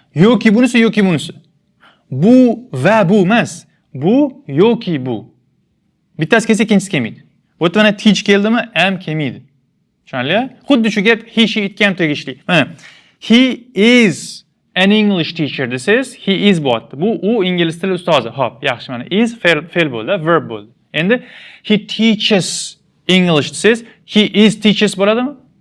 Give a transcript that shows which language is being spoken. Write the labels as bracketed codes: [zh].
[uz] Yoki bunisi. Bu va bu emas. Bu yoki bu. Bittasi kelsa ikkinchisi kelmaydi. Bu yerda mana teach keldimi, am kelmaydi. Tushunarli? Xuddi shu gap he, she, it ga ham tegishli. Mana [en] he is an English teacher [uz] desiz, he is bo'tdi. Bu u ingliz tili ustozi. Xo'p, yaxshi, mana is fe'l bo'ldi, verb bo'ldi. Endi [en] he teaches English [uz] desiz, [en] he is teaches [uz] bo'ladimi?